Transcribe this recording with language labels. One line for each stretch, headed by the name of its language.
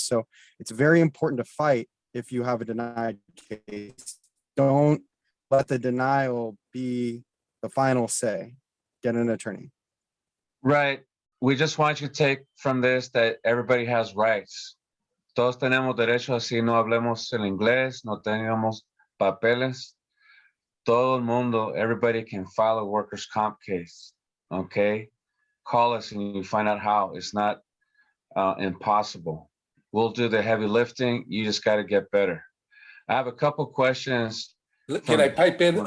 English: So it's very important to fight if you have a denied case. Don't let the denial be the final say. Get an attorney. Right. We just want you to take from this that everybody has rights.
Spanish: Todos tenemos derecho, así no hablemos el inglés, no tengamos papeles. Todo el mundo,
English: everybody can file a workers' comp case, okay? Call us and you find out how. It's not impossible. We'll do the heavy lifting. You just got to get better. I have a couple questions. Can I pipe in?